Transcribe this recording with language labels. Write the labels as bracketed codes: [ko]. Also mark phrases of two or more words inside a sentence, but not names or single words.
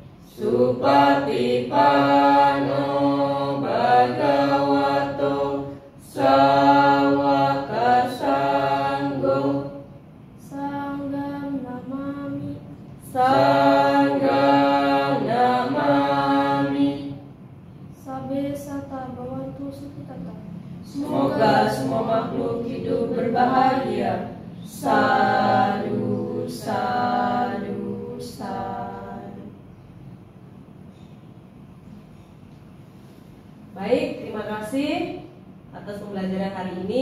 [pi] Supatipanno Bhagavato Sawaka Sangho Sangham Namami Sangham Namami. Sabe Sata Bhavantu Sukhitata. [id] Semoga semua makhluk hidup berbahagia. [pi] Sadu, sadu, sadu. [id] Baik, terima kasih atas pembelajaran hari ini.